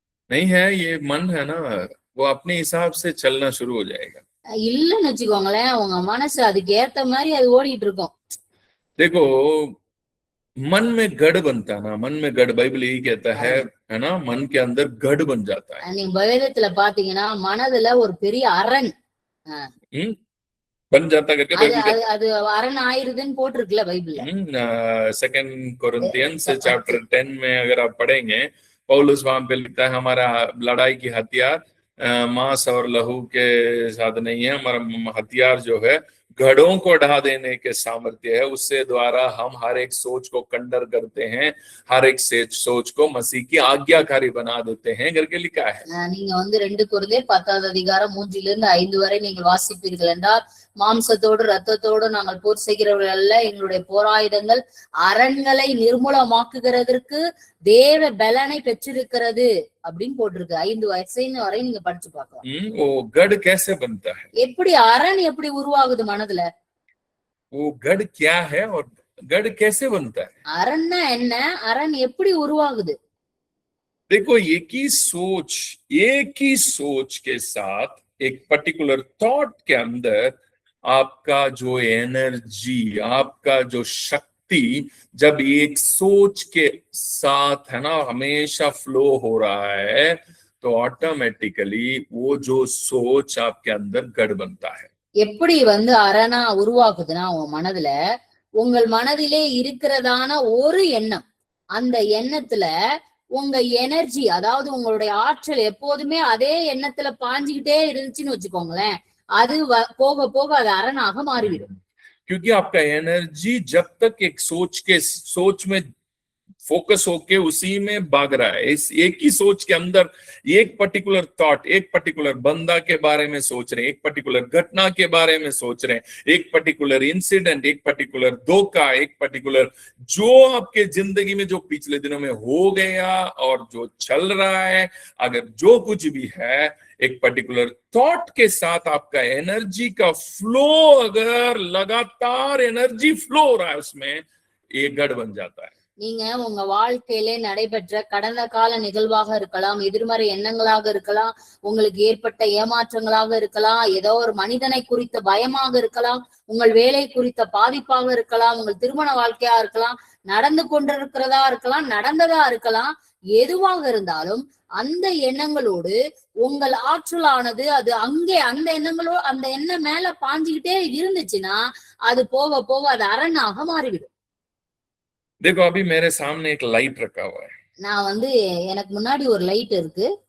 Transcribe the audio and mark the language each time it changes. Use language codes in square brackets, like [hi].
[hi] नहीं है ये मन है ना, वो अपने हिसाब से चलना शुरू हो जाएगा. [ta] இல்லன்னு வச்சுக்கோங்களேன், உங்க மனசு அதுக்கு ஏத்த மாதிரி அது ஓடிட்டு இருக்கும். [hi] देखो मन में गढ़ बनता ना, मन में गढ़, बाइबल यही कहता है ना, मन के अंदर गढ़ बन जाता है. [ta] நீங்க வேதத்துல பாத்தீங்கன்னா மனதுல ஒரு பெரிய அரண் [hi] बन जाता करके [ta] அது அரண் ஆயிருதுன்னு போட்டிருக்குல பைபிள்ல. [hi] 2 कोरिन्थियंस चैप्टर 10 में अगर आप पढ़ेंगे, पौलुस वहां पे लिखता है हमारा लड़ाई की हथियार मांस और लहू के साथ नहीं है, हमारा हथियार जो है गढ़ों को ढा देने के सामर्थ्य है, उससे द्वारा हम हर एक सोच को कंडर करते हैं, हर एक सोच को मसीह की आज्ञाकारी बना देते हैं करके लिखा है. [ta] நீங்க வந்து 2 கொரிந்தியர் 10வது அதிகாரம் 3 to 5 வரை நீங்கள் வாசிப்பீர்கள் என்றால், மாம்சத்தோடு ரத்தத்தோடு நாங்கள் போர் செய்கிறவர்கள் அல்ல, எங்களுடைய போராயுதங்கள் அரண்களை நிர்மூலமாக்குகிறதற்கு தேவ பலனை பெற்றிருக்கிறது அப்படின்னு போட்டிருக்கு. 5 வயசு வரை நீங்க படிச்சு பார்க்கலாம். [hi] वो गढ़ कैसे बनता है, [ta] எப்படி அரண் எப்படி உருவாகுது மனதுல, [hi] वो गढ़ क्या है और गढ़ कैसे बनता है. [ta] அரண்னா என்ன, அரண் எப்படி உருவாகுது. [hi] देखो एक ही सोच के साथ एक पर्टिकुलर थॉट के अंदर आपका जो एनर्जी, आपका जो शक्ति जब एक सोच के साथ है ना हमेशा फ्लो हो रहा है, तो ऑटोमेटिकली वो जो सोच आपके अंदर गढ़ बनता है. [ta] எப்படி வந்து அரணா உருவாக்குதுன்னா உங்க மனதுல உங்கள் மனதிலே இருக்கிறதான ஒரு எண்ணம், அந்த எண்ணத்துல உங்க எனர்ஜி, அதாவது உங்களுடைய ஆற்றல் எப்போதுமே அதே எண்ணத்துல பாஞ்சுக்கிட்டே இருந்துச்சுன்னு வச்சுக்கோங்களேன், அது போக போக அது அரணாக மாறிவிடும். [hi] क्योंकि आपका एनर्जी जब तक एक सोच में फोकस होके उसी में भाग रहा है, इस एक ही सोच के अंदर एक पर्टिकुलर थॉट, एक पर्टिकुलर बंदा के बारे में सोच रहे हैं, एक पर्टिकुलर घटना के बारे में सोच रहे हैं, एक पर्टिकुलर इंसिडेंट, एक पर्टिकुलर धोखा, एक पर्टिकुलर जो आपके जिंदगी में जो पिछले दिनों में हो गया और जो चल रहा है, अगर जो कुछ भी है एक पर्टिकुलर थॉट के साथ आपका एनर्जी का फ्लो, अगर लगातार एनर्जी फ्लो हो रहा है उसमें, एक गढ़ बन जाता है. [ta] நீங்க உங்க வாழ்க்கையிலே நடைபெற்ற கடந்த கால நிகழ்வாக இருக்கலாம், எதிர்மறை எண்ணங்களாக இருக்கலாம், உங்களுக்கு ஏற்பட்ட ஏமாற்றங்களாக இருக்கலாம், ஏதோ ஒரு மனிதனை குறித்த பயமாக இருக்கலாம், உங்கள் வேலை குறித்த பாதிப்பாக இருக்கலாம், உங்கள் திருமண வாழ்க்கையா இருக்கலாம், நடந்து கொண்டிருக்கிறதா இருக்கலாம், நடந்ததா இருக்கலாம், எதுவாக இருந்தாலும் அந்த எண்ணங்களோடு உங்கள் ஆற்றலானது அது அங்கே அந்த எண்ணங்களோடு அந்த எண்ணம் மேல பாஞ்சுக்கிட்டே இருந்துச்சுன்னா அது போக போக அது அரணாக மாறிவிடும். [hi] देखो अभी मेरे सामने एक लाइट रखा हुआ है, [ta] நான் வந்து எனக்கு முன்னாடி ஒரு லைட் இருக்கு.